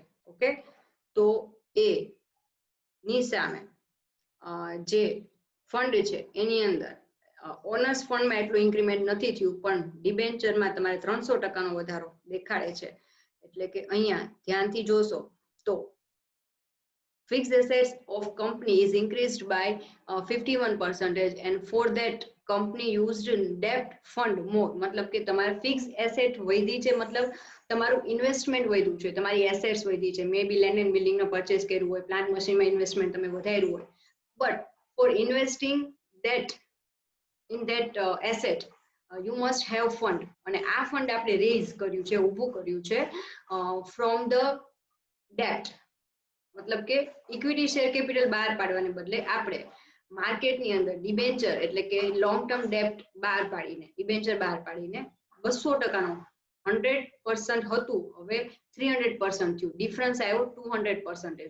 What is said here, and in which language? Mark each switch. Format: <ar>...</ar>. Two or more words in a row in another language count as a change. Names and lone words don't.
<gu>ઓકે, તો એ ની સામે જે ફંડ છે એની અંદર ઓનર્સ ફંડમાં એટલું ઇન્ક્રીમેન્ટ નથી થયું, પણ ડિબેન્ચરમાં તમારે 300% નો વધારો દેખાડે છે. એટલે કે અહીંયા ધ્યાનથી જોશો તો</gu> <en>fixed assets of company is increased by 51% and for that company used debt fund more.</en> <gu>મતલબ કે તમારે</gu> <en>fixed asset</en> <gu>વધી છે, મતલબ તમારું ઇન્વેસ્ટમેન્ટ વધ્યું છે, તમારી એસેટ્સ વધી છે,</gu> <en>may be land and building</en> <gu>નો પરચેસ કર્યું હોય, પ્લાન્ટ મશીનમાં ઇન્વેસ્ટમેન્ટ તમે વધાર્યું હોય,</gu> <en>but for investing that in that asset you must have fund,</en> <gu>અને આ ફંડ આપણે રેઝ કર્યું છે, ઊભું કર્યું છે</gu> <en>from the debt.</en> <gu>મતલબ કે</gu> <en>equity share capital</en> <gu>બહાર પાડવાને બદલે આપણે માર્કેટની અંદર ડિબેન્ચર એટલે કે</gu> <en>long term debt</en> <gu>બહાર પાડીને, ડિબેન્ચર બહાર પાડીને 200%નો 100% હતું, હવે 300% થયું, ડિફરન્સ આવ્યો 200%.</gu>